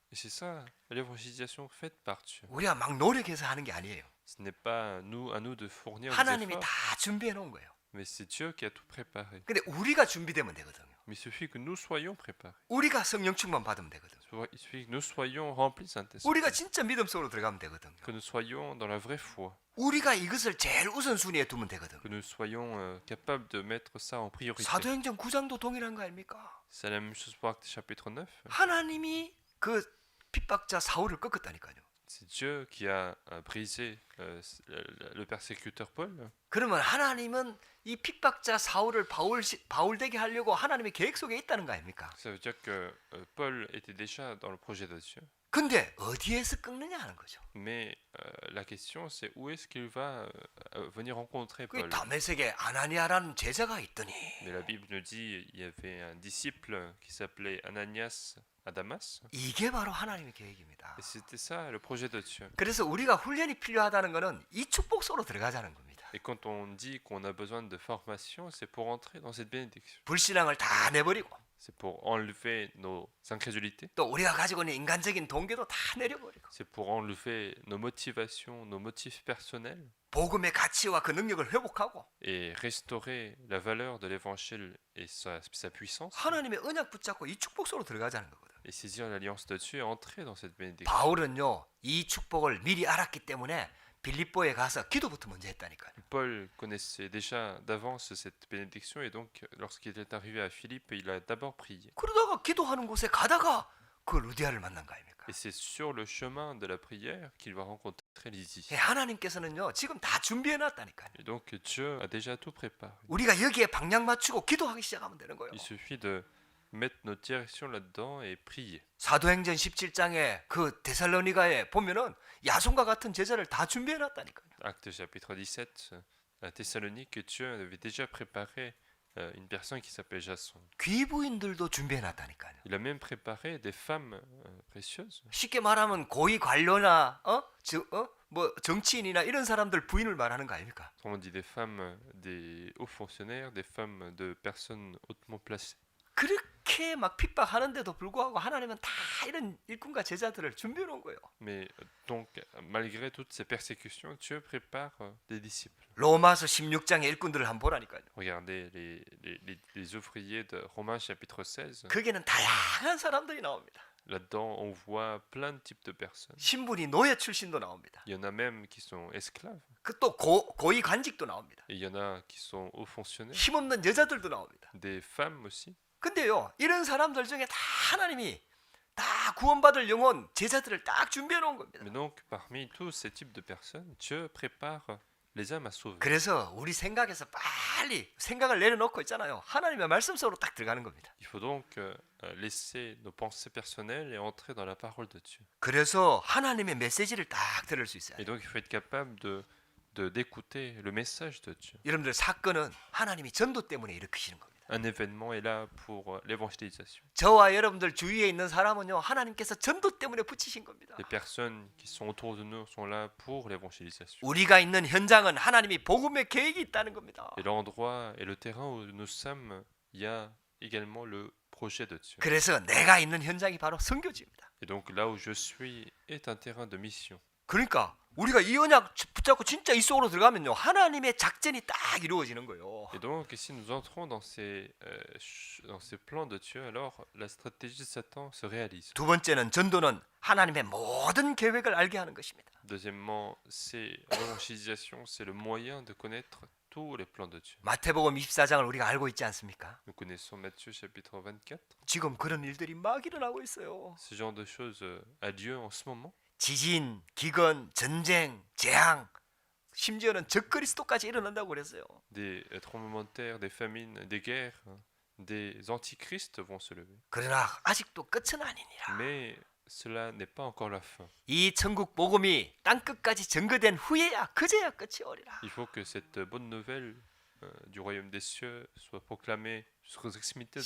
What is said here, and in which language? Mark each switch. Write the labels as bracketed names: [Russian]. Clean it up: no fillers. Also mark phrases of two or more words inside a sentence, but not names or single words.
[French] Et c'est ça, l'évangélisation faite par Dieu. [Korean] 우리가 막 노력해서 하는 게 아니에요. [French] Ce n'est pas à nous de fournir des [Korean] 하나님이 [French] efforts, [Korean] 다 준비해 놓은 거예요. [French] mais c'est Dieu qui a tout préparé. [Korean] 근데 우리가 준비되면 되거든요. [French] Mais il suffit que nous soyons préparés. [Korean] 우리가 성령 충만 받으면 되거든요. [French] Il suffit que nous soyons remplis de Saint-Esprit. [Korean] 우리가 진짜 믿음 속으로 들어가면 되거든요. [French] Que nous soyons dans la vraie foi. [Korean] 우리가 이것을 제일 우선순위에 두면 되거든요. [French] Que nous soyons capables de mettre ça en priorité. [Korean] 사도행전 9장도 동일한 거 아닙니까? [French] C'est la même chose pour Actes chapitre 9. [Korean] 하나님이 그 핍박자 사울을 꺾었다니까요. [French] C'est Dieu qui a brisé le persécuteur Paul. [Korean] 그러면 하나님은 이 핍박자 사울을 바울되게 하려고 하나님의 계획 속에 있다는 거 아닙니까? [French] Ça veut dire que Paul était déjà dans le projet de Dieu. [Korean] 근데 어디에서 꺾느냐 하는 거죠. [French] Mais la question c'est où est-ce qu'il va venir rencontrer [Korean] 그 [French] Paul. [Korean] 다메섹에 아나니아라는 제자가 있더니 [French] Mais la Bible nous dit il y avait un disciple qui s'appelait Ananias à Damas. [Korean] 이게 바로 하나님의 계획입니다. [French] Et c'était ça le projet de Dieu. [Korean] 그래서 우리가 훈련이 필요하다는 것은 이 축복 속으로 들어가자는 겁니다. [French] Et quand on dit qu'on a besoin de formation, c'est pour entrer dans cette bénédiction. [Korean] 불신앙을 다 내버리고 [French] C'est pour enlever nos incrédulités. [Korean] 또 우리가 가지고 있는 인간적인 동기도 다 내려버리고 [French] C'est pour enlever nos motivations, nos motifs personnels [Korean] 복음의 가치와 그 능력을 회복하고 [French] et restaurer la valeur de l'évangile et sa puissance [Korean] 하나님의 언약 붙잡고 이 축복 속으로 들어가자는 거거든. [French] et saisir l'alliance de Dieu et entrer dans cette bénédiction. [Korean] 바울은요 이 축복을 미리 알았기 때문에 빌립보에 가서 기도부터 먼저 했다니까요. [French] Paul connaissait déjà d'avance cette bénédiction et donc lorsqu'il est arrivé à Philippe, il a d'abord prié. [Korean] 그러다가 기도하는 곳에 가다가 그 루디아를 만난 거 아닙니까? [French] Et c'est sur le chemin de la prière qu'il va rencontrer Lydie. [Korean] 하나님께서는요 지금 다 준비해놨다니까요. [French] Et donc Dieu a déjà tout préparé. [Korean] 우리가 여기에 방향 맞추고 기도하기 시작하면 되는 거예요. [French] Il suffit de mettre notre direction là-dedans et prier. [Korean] 사도행전 17장에 그 데살로니가에 보면은 야손과 같은 제자를 다 준비해놨다니까요. [French] Acte chapitre 17, à Thessalonique, Dieu avait déjà préparé une personne qui s'appelle Jason. [Korean] 귀부인들도 준비해놨다니까요. [French] Il a même préparé des femmes précieuses. [Korean] 쉽게 말하면 고위 관료나 뭐 정치인이나 이런 사람들 부인을 말하는 거 아닙니까? [French] On dit des femmes, des hauts fonctionnaires, des femmes de personnes hautement placées. [Korean] 그렇게 막 핍박하는데도 불구하고 하나님은 다 이런 일꾼과 제자들을 준비해 놓은 거예요. [French] Mais donc, malgré toutes ces persécutions, Dieu prépare des disciples. [Korean] 로마서 16장의 일꾼들을 한번 보라니까요. [French] Regardez les ouvriers de Romains chapitre 16. [Korean] 거기는 다양한 사람들이 나옵니다. [French] là-dedans, on voit plein de types de personnes. [Korean] 신분이 노예 출신도 나옵니다. [French] Il y en a même qui sont esclaves. [Korean] 그 또 고위 관직도 나옵니다. [French] Et il y en a qui sont hauts fonctionnaires. [Korean] 힘없는 여자들도 나옵니다. [French] Des femmes aussi. [Korean] 근데요, 이런 사람들 중에 다 하나님이 다 구원받을 영혼 제자들을 딱 준비해 놓은 겁니다. [French] Mais donc, parmi tous ces types de personnes, Dieu prépare les âmes à sauver. [Korean] 그래서 우리 생각에서 빨리 생각을 내려놓고 있잖아요. 하나님의 말씀 속으로 딱 들어가는 겁니다. [French] Il faut donc laisser nos pensées personnelles et entrer dans la parole de Dieu. [Korean] 그래서 하나님의 메시지를 딱 들을 수 있어요. [French] Et donc, il faut être capable d'écouter le message de Dieu. [Korean] 여러분들 사건은 하나님이 전도 때문에 일으키시는 겁니다. [French] Un événement est là pour l'évangélisation. [Korean] 저와 여러분들 주위에 있는 사람은요, 하나님께서 전도 때문에 붙이신 겁니다. [French] Les personnes qui sont autour de nous sont là pour l'évangélisation. [Korean] 우리가 있는 현장은 하나님이 복음의 계획이 있다는 겁니다. [French] Et l'endroit et le terrain où nous sommes, il y a également le projet de Dieu. [Korean] 그래서 내가 있는 현장이 바로 선교지입니다. [French] Et donc là où je suis est un terrain de mission. [Korean] 그러니까 우리가 이 언약 붙잡고 진짜 이 속으로 들어가면요, 하나님의 작전이 딱 이루어지는 거예요. [French] Et donc si nous entrons dans ces plans de Dieu, alors la stratégie de Satan se réalise. [Korean] 두 번째는 전도는 하나님의 모든 계획을 알게 하는 것입니다. [French] Deuxièmement, c'est l'évangélisation, c'est le moyen de connaître tous les plans de Dieu. [Korean] 마태복음 24장을 우리가 알고 있지 않습니까? [French] Nous connaissons Matthieu chapitre 24. [Korean] 지금 그런 일들이 막 일어나고 있어요. [French] Ce genre de choses a lieu en ce moment. [Korean] 지진, 기근, 전쟁, 재앙, 심지어는 적그리스도까지 일어난다고 그랬어요. [French] Des tremblements de terre, des famines, des guerres, des antichrists vont se lever. [Korean] 그러나 아직도 끝은 아니니라. [French] Mais cela n'est pas encore la fin. [Korean] 이 천국 복음이 땅 끝까지 전거된 후에야 그제야 끝이 오리라. [French] Il faut que cette bonne nouvelle du royaume des cieux soit proclamée jusqu'aux extrémités de la